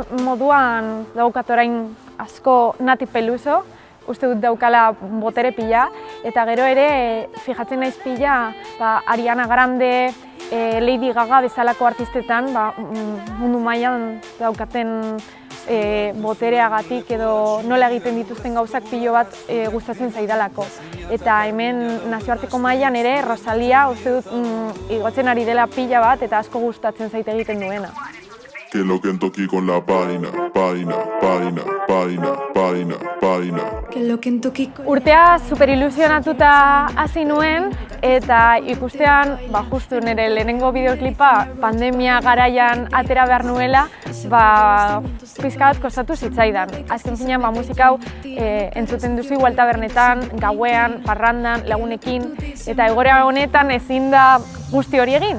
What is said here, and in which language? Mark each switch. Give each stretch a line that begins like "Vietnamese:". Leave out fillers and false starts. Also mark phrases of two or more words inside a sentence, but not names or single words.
Basque: moduan daukat orain asko Nati Peluso, uste dut daukala botere pila, eta gero ere fijatzen naiz pila Ariana Grande, Lady Gaga bezalako artistetan mundu mailan daukaten botereagatik edo nola egiten dituzten gauzak pilo bat gustatzen zaidalako. Eta hemen nazioarteko mailan ere Rosalia uste dut igotzen ari dela pila bat eta asko gustatzen zait egiten duena.
Spanish: Que lo que toqui con la paina, paina, paina, paina, paina, paina. Que lo que toki
Basque: Urtea superilusionatuta hasi nuen eta ikustean, justu nire lehenengo bideoklipa pandemia garaian atera behar nuela, pizka bat kostatu zitzaidan. Azken finean, musika hau entzuten duzu igual tabernetan, gauean, parrandan, lagunekin, eta egoera honetan ezin da guzti hori egin.